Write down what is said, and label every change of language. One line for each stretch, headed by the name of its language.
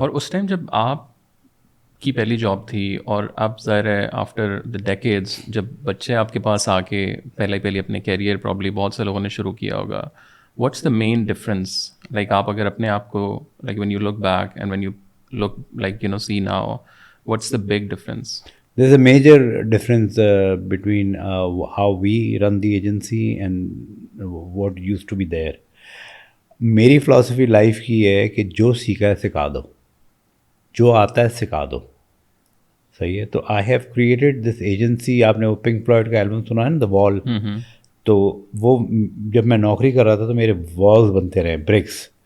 Urdu: اور اس ٹائم جب آپ کی پہلی جاب تھی, اور اب ظاہر ہے آفٹر دا ڈیکیڈز جب بچے آپ کے پاس آ کے پہلے اپنے کیریئر پرابلی بہت سے لوگوں نے شروع کیا ہوگا,
English: What's the main difference?
Urdu: Like آپ اگر اپنے آپ کو
English: Like when you look back and when you look like see now, what's the big difference? There's a major difference between how we run the agency and what used to be there.
Urdu: میری philosophy life کی ہے کہ جو سیکھا ہے سکھا دو, جو آتا ہے سکھا دو. صحیح ہے. تو
English: I have created this agency.
Urdu: آپ نے وہ پنک فلوئڈ کا البم سنا ہے نا, دا وال. تو وہ جب میں نوکری کر رہا تھا تو میرے والز بنتے رہے, برکس.